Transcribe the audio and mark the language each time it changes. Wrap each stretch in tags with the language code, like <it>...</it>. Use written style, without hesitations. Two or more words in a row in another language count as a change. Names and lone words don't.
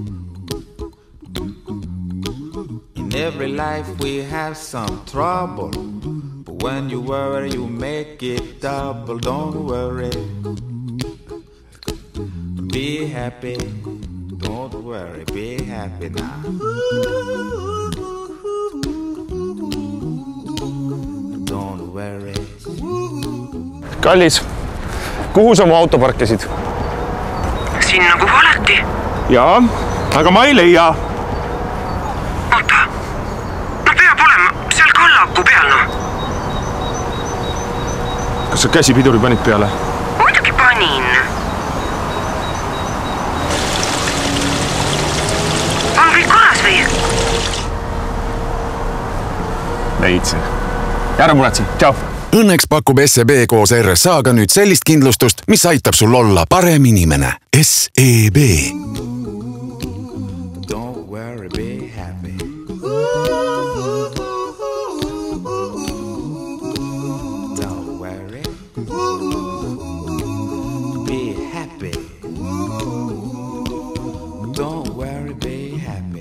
<en>In every life we have some trouble, but when you worry you make it double. Don't worry, be happy. Don't worry, be happy now. Don't worry.</en> <et>Kallis, kuhu sa mu auto parkisid? Sinna kuhu alati. Jaa, aga ma ei leia. Oota, no peab olema seal kallaku peal, no. Kas sa käsipiduri panid peale? Muidugi panin. On kõik korras või? Leidsin. Ära muretsi, tšau! Õnneks pakub SEB koos RSA-ga nüüd sellist kindlustust, mis aitab sul olla parem inimene. SEB.</et> <en>Don't worry, be happy. Don't worry, be happy. Don't worry, be happy.</en>